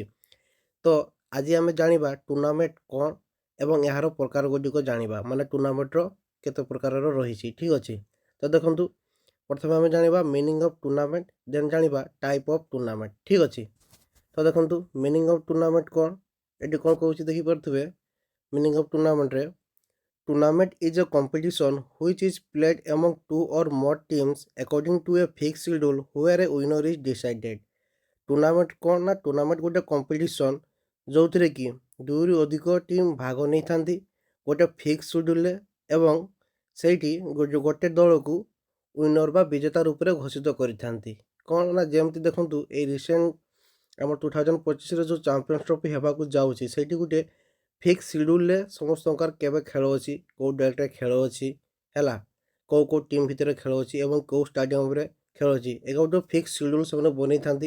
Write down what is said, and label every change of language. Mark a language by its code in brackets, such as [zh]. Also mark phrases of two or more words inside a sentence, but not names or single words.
[or] ତ ଆଜି ଆମେ ଜାଣିବା ଟୁର୍ଣ୍ଣାମେଣ୍ଟ କ'ଣ ଏବଂ ଏହାର ପ୍ରକାର ଗୁଡ଼ିକ ଜାଣିବା, ମାନେ ଟୁର୍ଣ୍ଣାମେଣ୍ଟର କେତେ ପ୍ରକାରର ରହିଛି। ଠିକ୍ ଅଛି। ତ ଦେଖନ୍ତୁ, ପ୍ରଥମେ ଆମେ ଜାଣିବା [en] meaning of tournament, [or] ଦେନ୍ ଜାଣିବା [en] type of tournament. [or] ଠିକ୍ ଅଛି। ତ ଦେଖନ୍ତୁ, [en] meaning of tournament [or] କ'ଣ, ଏଠି କ'ଣ କହୁଛି ଦେଖିପାରୁଥିବେ। [en] meaning of tournament tournament is a competition which is played among two or more teams according to a fixed schedule where a winner is decided। [or] ଟୁର୍ଣ୍ଣାମେଣ୍ଟ କ'ଣ ନା, ଟୁର୍ଣ୍ଣାମେଣ୍ଟ ଗୋଟେ କମ୍ପିଟିସନ୍ ଯେଉଁଥିରେ କି ଦୁଇରୁ ଅଧିକ ଟିମ୍ ଭାଗ ନେଇଥାନ୍ତି ଗୋଟେ [en] fix schedule [or] ଏବଂ ସେଇଠି ଗୋଟେ ଦଳକୁ ୱିନର୍ ବା ବିଜେତା ରୂପରେ ଘୋଷିତ କରିଥାନ୍ତି। କ'ଣ ନା, ଯେମିତି ଦେଖନ୍ତୁ, ଏଇ ରିସେଣ୍ଟ ଆମର 2025ରେ ଯେଉଁ ଚାମ୍ପିଅନ୍ସ ଟ୍ରଫି ହେବାକୁ ଯାଉଛି, ସେଇଠି ଗୋଟେ [en] fix schedule [or] ସମସ୍ତଙ୍କର କେବେ ଖେଳ ଅଛି, କେଉଁ ଡେଟ୍‌ରେ ଖେଳ ଅଛି, ହେଲା, କେଉଁ ଟିମ୍ ଭିତରେ ଖେଳ ଅଛି ଏବଂ କେଉଁ ଷ୍ଟାଡ଼ିୟମ୍‌ରେ ଖେଳ ଅଛି, ଏଇଟା ଗୋଟେ [en] fix schedule [or] ସେମାନେ ବନେଇଥାନ୍ତି।